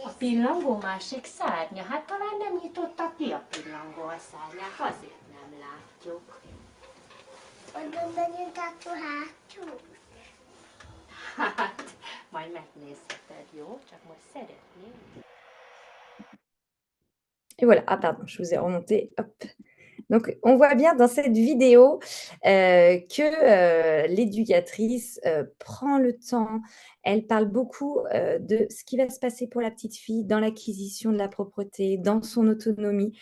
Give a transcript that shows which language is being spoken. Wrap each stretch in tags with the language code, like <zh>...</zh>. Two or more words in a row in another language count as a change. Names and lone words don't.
<hu>A pillangó másik szárnya? Hát talán nem nyitotta ki a pillangó a szárnyát, azért nem látjuk. Oda megyünk át a hátul. Hát, majd megnézheted, jó? Csak most szeretném.</hu> <fr>Et voilà, ah pardon, je vous ai remonté, hop. Donc, on voit bien dans cette vidéo que l'éducatrice prend le temps, elle parle beaucoup de ce qui va se passer pour la petite fille dans l'acquisition de la propreté, dans son autonomie.</fr>